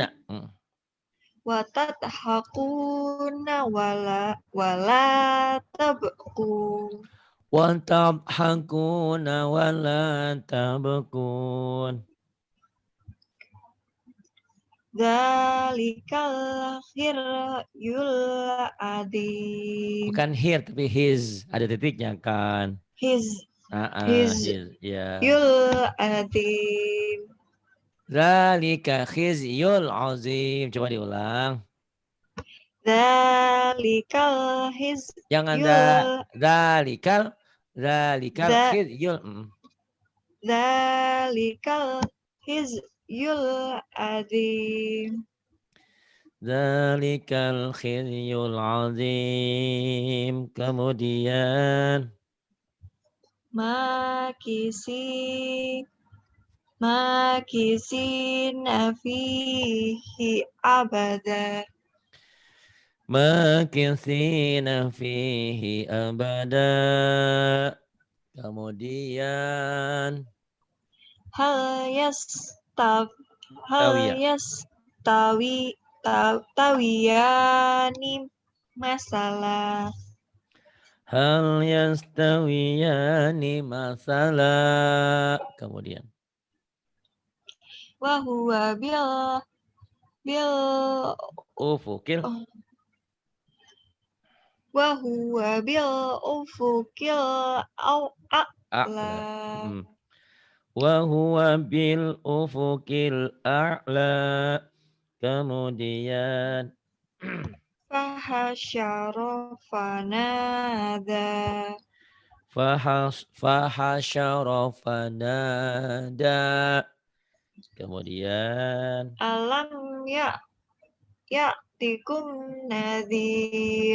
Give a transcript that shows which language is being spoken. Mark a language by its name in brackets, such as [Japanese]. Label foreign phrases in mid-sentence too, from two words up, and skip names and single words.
[Arabic] وتضحكون ولا تبكو. وتضحكون ولا تبكون. ذلك الخزي العظيم. [Indonesian] Bukan here tapi his, ada titiknya kan. His His ya. [Arabic] يُ العظيم. ذلك خزي العظيم. [Indonesian] Coba diulang. [Arabic] Dzalikal [Indonesian] Jangan ada [Arabic] hizyul zalikal dza- khizyul. ذلك الخزي العظيم. ذلك الخزي العظيم. [Indonesian] Kemudian [Arabic] ماكثين فيه أبدا. ماكثين فيه أبدا. [Indonesian] Kemudian [Arabic] Hal tawiyah. تويان مثلا. هل يستويان مثلا. [Indonesian] Kemudian [Arabic] وهو بال ufukil وهو بالأفق الأعلى. a'la. وهو بالأفق الأعلى. [Indonesian] Kemudian [Arabic] فحشر فنادى. فحشر فنادى. [Indonesian] Kemudian [Arabic] ألم يأتكم نذير.